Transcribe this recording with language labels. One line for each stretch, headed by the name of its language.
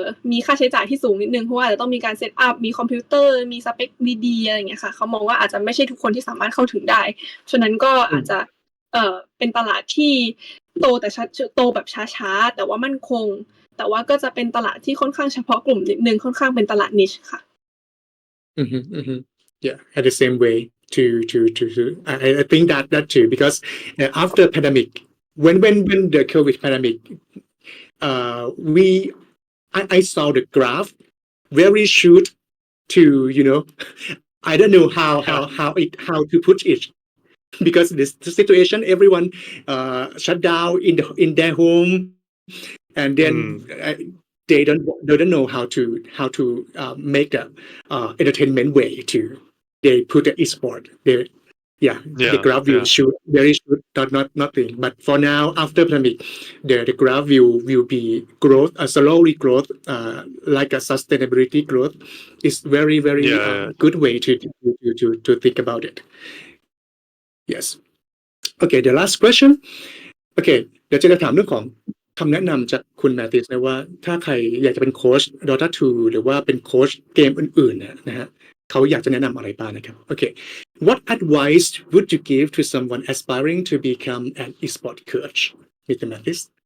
Thai: มีค่าใช้จ่ายที่สูงนิดนึงเพราะว่าอาจจะต้องมีการเซตอัพมีคอมพิวเตอร์มีสเปคดีๆอะไรอย่างเงี้ยค่ะเขามองว่าอาจจะไม่ใช่ทุกคนที่สามารถเข้าถึงได้ฉะนั้นก็อาจจะเป็นตลาดที่โตแบบช้าๆแต่ว่ามั่นคงแต่ว่าก็จะเป็นตลาดที่ค่อนข้างเฉพาะกลุ่มนิดนึงค่อนข้างเป็นตลาด niche ค่ะ
English: Yeah, at the same way to I think that too because after pandemic when the COVID pandemic I saw the graph very shoot to I don't know how to put it because this situation everyone shut down in their home and then they don't know how to make the entertainment way to they put the esport the graph will shoot very shoot not nothing but for now after pandemic the graph will be growth slowly growth like a sustainability growth is very good way to think about it. Yes. Okay, the last question.
Thai: Okay เดี๋ยวจะถามเรื่องของคำแนะนำจากคุณแมติสนะว่าถ้าใครอยากจะเป็นโค้ช Dota 2 หรือว่าเป็นโค้ชเกมอื่นๆนะฮะเขาอยากจะแนะนำอะไรบ้างนะครับ
English: Okay, what advice would you give to someone aspiring to become an esport coach, Mr.Mathis?